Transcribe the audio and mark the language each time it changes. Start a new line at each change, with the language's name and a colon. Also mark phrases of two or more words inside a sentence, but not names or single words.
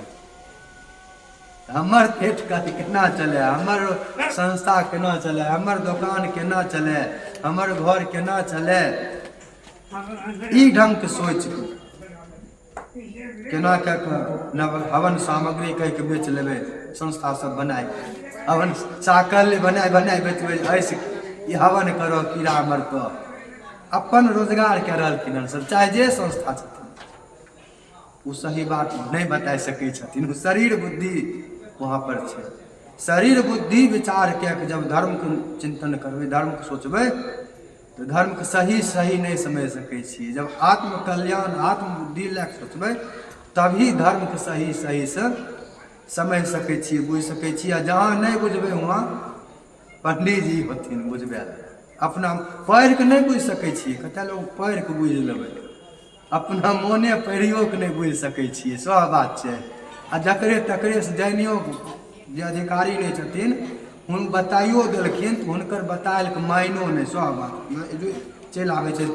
Maithili: हमर पेट केना चले, हमर संस्था केना चले, हमर दुकान केना चले, हमर घर केना चले, ई ढंग के सोच केना कऽ नव हवन सामग्री कह के बेच लेबै, संस्था सब बनाए हवन चाकल बनाए बनाए बेचबै, ऐसे ई हवन करो कीड़ा मरतो, अपन रोजगार कऽ रहलखिन सब, चाहे जे संस्था छथिन वो सही बात नहीं बता सकै छथिन। वो शरीर बुद्धि वहाँ पर छै, शरीर बुद्धि विचार कऽ के जब धर्म के चिंतन करबै, धर्म के सोचबै, तो धर्म के सही सही नहीं समझ सकै छियै। जब आत्म कल्याण आत्म बुद्धि लए के सोचबै, तभी धर्म के सही सही से समझ सकै छियै, बुझ सकै छियै। आ जहाँ नहीं बुझबै वहाँ पंडित जी होथिन बुझबै, अपना पढ़ि के नहीं बुझ सकै छियै। कते लोग पढ़ि के बुझ लेबै, अपना मोने पढ़ियो के नहीं बुझ सकै छियै, सह बात छै। आ जकरे तकरे से जानियो जे अधिकारी नहीं छथिन, हुन बताइयो देलखिन तो हुनकर बतायल के मायनो नहीं, सह बात चलि आबै छै।